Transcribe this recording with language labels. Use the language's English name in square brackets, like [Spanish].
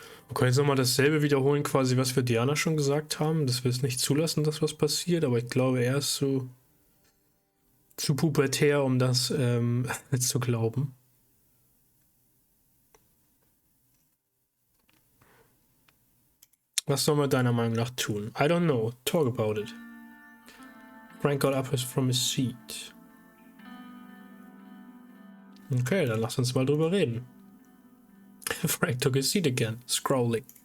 [German] Okay, jetzt nochmal dasselbe wiederholen, quasi, was wir Diana schon gesagt haben, dass wir es nicht zulassen, dass was passiert, aber ich glaube, er ist so zu pubertär, um das zu glauben. Was soll man deiner Meinung nach tun? [English] I don't know. Talk about it. Frank got up from his seat. [German] Okay, dann lass uns mal drüber reden. [English] Frank took his seat again, scrolling.